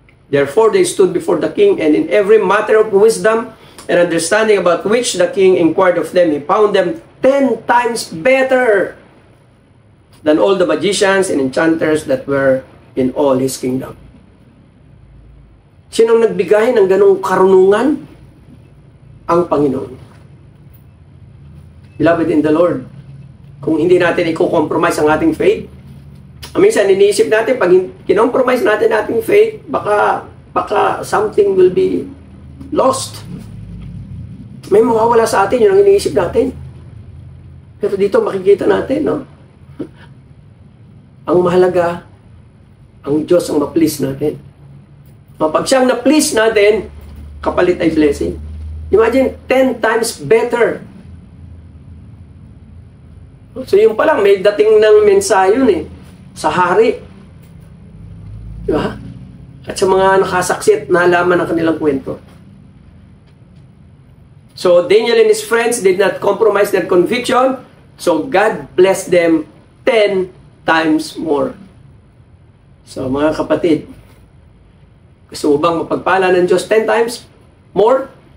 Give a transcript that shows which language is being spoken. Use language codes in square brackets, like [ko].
[en] Therefore they stood before the king, and in every matter of wisdom and understanding about which the king inquired of them, he found them 10 times better than all the magicians and enchanters that were in all his kingdom. [tl] Sinong nagbigay ng ganong karunungan? Ang Panginoon. [en] Beloved in the Lord, [tl] kung hindi natin i-compromise ang ating faith. Minsan, iniisip natin, pag kinompromise natin ating faith, baka [en] something will be lost. [tl] May mawawala sa atin, yun ang iniisip natin. Pero dito makikita natin, no? Ang mahalaga, ang Diyos ang ma-please natin. Pag siyang na-please natin, kapalit ay blessing. [en] Imagine, 10 times better. [tl] So yung pa lang, may dating ng mensahe yun sa hari. Diba? At sa mga nakasaksi at nalaman ang kanilang kwento. [en] So Daniel and his friends did not compromise their conviction. So God blessed them 10 times more. [tl] So mga kapatid, gusto mo bang mapagpala ng Diyos [en] 10 times more?